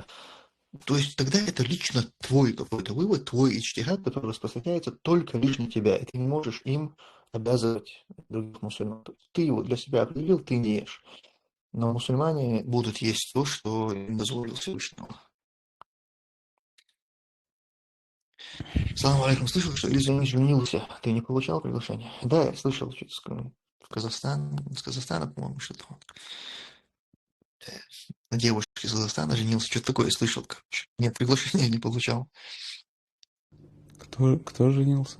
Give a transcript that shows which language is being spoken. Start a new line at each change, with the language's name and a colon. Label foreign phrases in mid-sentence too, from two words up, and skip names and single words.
Russian: То есть тогда это лично твой какой-то вывод, твой ичтихад, который распространяется только лишь на тебя, и ты не можешь им обязывать других мусульман. То есть ты его для себя определил, ты не ешь. Но мусульмане будут есть то, что им дозволил Всевышний Аллах.
Arabic: سلام عليكم.
Russian: Слышал, что Илья женился? Ты не получал приглашение? Да, я слышал, что в Казахстан, с Казахстана, по-моему, что-то. На девушке из Казахстана женился, что-то такое я слышал, короче. Нет, приглашения не получал. Кто женился?